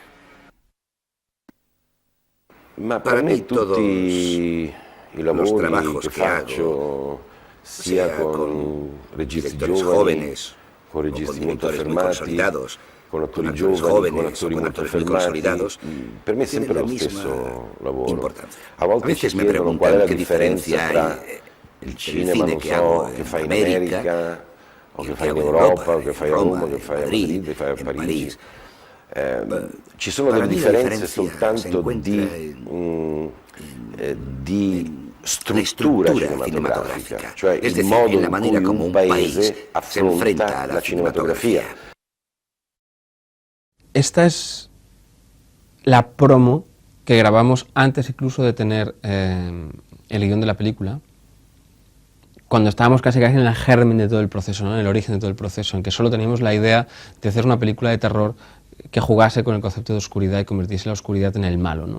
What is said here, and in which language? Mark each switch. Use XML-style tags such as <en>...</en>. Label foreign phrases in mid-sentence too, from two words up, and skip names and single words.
<es>Para mí todos los trabajos que hago, sea con directores jóvenes, con directores muy consolidados, con actores jóvenes, con actores muy consolidados, tienen la misma importancia. A veces me preguntan qué diferencia hay entre el cine que hago en América, o que hago en Europa, o que hago en Roma, en Madrid, en París.</es> <it>Ci sono delle differenze soltanto di struttura cinematografica, cioè il modo in cui un paese affronta la cinematografia.</it> <es>Esta es la promo que grabamos antes incluso de tener el guión de la película, cuando estábamos casi en el germen de todo el proceso, ¿no? En el origen de todo el proceso, en que solo teníamos la idea de hacer una película de terror que jugase con el concepto de oscuridad y convirtiese la oscuridad en el malo, ¿no?</es>